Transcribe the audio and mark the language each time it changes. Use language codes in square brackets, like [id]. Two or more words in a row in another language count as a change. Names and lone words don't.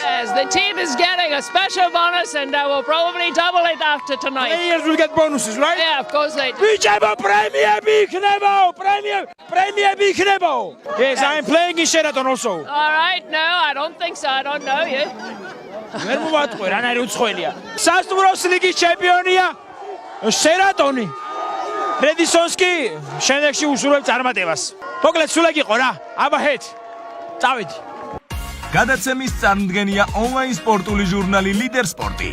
[en] Yes, the team is getting a special bonus and they will probably double it after tonight. Players will get bonuses, right? Yeah, of course they do. [ka] ბიჭებო პრემიები იქნება! პრემიები იქნება! [en] Yes, I'm playing in Sheraton also. All right, no, I don't think so. I don't know you. [ka] ვერ მოვატყვე, რანაირი უცხოელია. სასტუმროს ლიგის ჩემპიონია შერატონი. რედისონსკი შემდეგში უსურვებს წარმატებას. მოკლედ სულ ეგ იყო რა. აბა-ჰეთ. წავედი. გადაცემის წარმდგენია ონლაინ სპორტული ჟურნალი ლიდერ სპორტი.